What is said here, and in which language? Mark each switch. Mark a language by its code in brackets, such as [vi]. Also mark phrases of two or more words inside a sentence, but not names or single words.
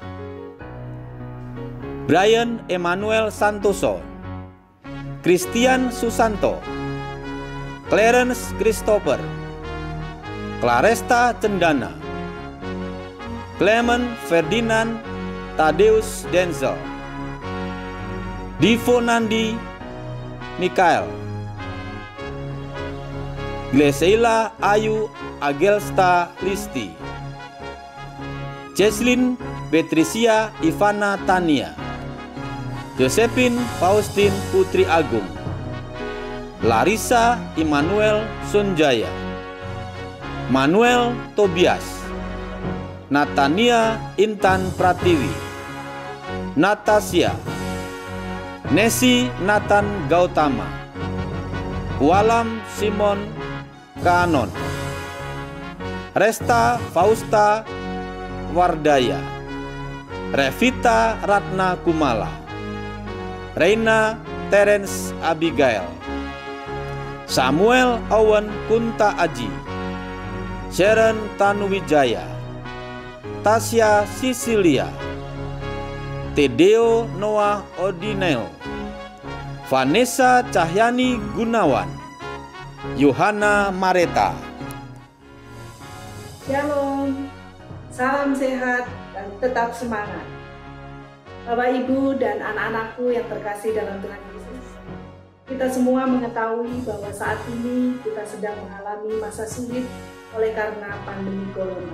[id] Brian Emmanuel Santoso, Christian Susanto, Clarence Christopher, Claresta Cendana, Clement Ferdinand Tadeus Denzel, Divo Nandi Mikael, Gleseila Ayu Agelsta Listi, Jesslyn Betricia Ivana Tania, Josephine Faustin Putri Agung, Larissa Immanuel Sunjaya, Manuel Tobias, Natania Intan Pratiwi, Natasha, Nesi Nathan Gautama, Walam Simon Kanon, Resta Fausta Wardaya, Revita Ratna Kumala, Reina Terence Abigail, Samuel Owen Kunta Aji, Sharon Tanuwijaya, Tasya Sisilia, Tedeo Noah Odinel, Vanessa Cahyani Gunawan, Yohana Mareta. Shalom, salam sehat dan tetap semangat. Bapak, Ibu, dan anak-anakku yang terkasih dalam Tuhan Yesus, kita semua mengetahui bahwa saat ini kita sedang mengalami masa sulit oleh karena pandemi corona.